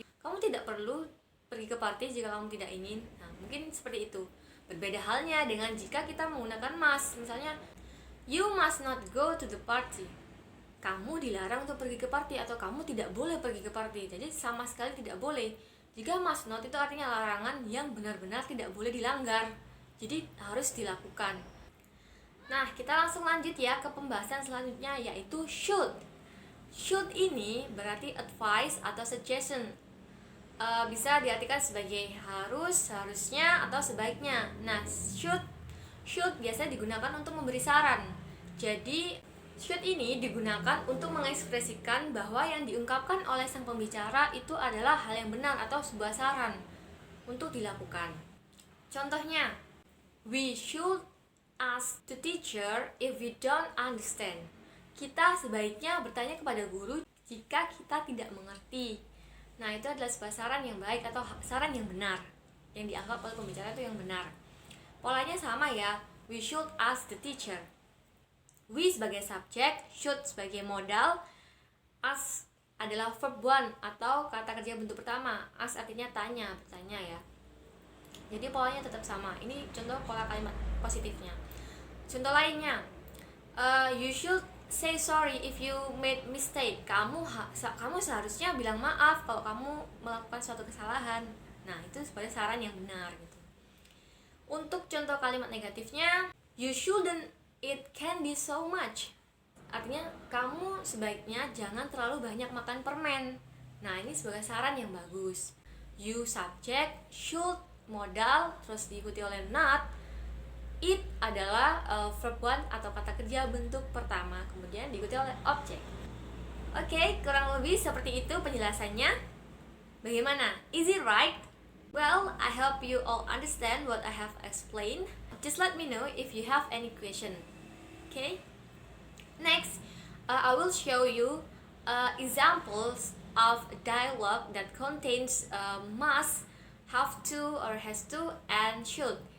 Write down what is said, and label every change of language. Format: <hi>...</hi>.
<id>Kamu tidak perlu pergi ke party jika kamu tidak ingin. Nah, mungkin seperti itu. Berbeda halnya dengan jika kita menggunakan must. Misalnya,</id> <en>you must not go to the party.</en> <id>Kamu dilarang untuk pergi ke party, atau kamu tidak boleh pergi ke party. Jadi sama sekali tidak boleh. Jika must not itu artinya larangan yang benar-benar tidak boleh dilanggar. Jadi harus dilakukan. Nah, kita langsung lanjut ya ke pembahasan selanjutnya, yaitu should. Should ini berarti advice atau suggestion. Bisa diartikan sebagai harus, seharusnya, atau sebaiknya. Nah, should biasanya digunakan untuk memberi saran. Jadi, should ini digunakan untuk mengekspresikan bahwa yang diungkapkan oleh sang pembicara itu adalah hal yang benar atau sebuah saran untuk dilakukan. Contohnya,</id> <en>we should ask the teacher if we don't understand.</en> <id>Kita sebaiknya bertanya kepada guru jika kita tidak mengerti. Nah, itu adalah sebuah saran yang baik atau saran yang benar, yang dianggap oleh pembicara itu yang benar. Polanya sama ya,</id> <en>we should ask the teacher.</en> <id>We sebagai subjek, should sebagai modal, ask adalah verb one atau kata kerja bentuk pertama. Ask artinya tanya, bertanya ya. Jadi polanya tetap sama. Ini contoh pola kalimat positifnya. Contoh lainnya,</id> <en>you should say sorry if you made mistake.</en> <id>Kamu seharusnya bilang maaf kalau kamu melakukan suatu kesalahan. Nah, itu sebagai saran yang benar gitu. Untuk contoh kalimat negatifnya,</id> <en>you shouldn't eat candy so much.</en> <id>Artinya kamu sebaiknya jangan terlalu banyak makan permen. Nah, ini sebagai saran yang bagus. You subject, should modal, terus diikuti oleh not. It adalah verb one atau kata kerja bentuk pertama, kemudian diikuti oleh objek. Oke, kurang lebih seperti itu penjelasannya. Bagaimana?</id> <en>Is it right? Well, I hope you all understand what I have explained. Just let me know if you have any question. Okay? Next, I will show you examples of dialogue that contains must, have to, or has to, and should.</en>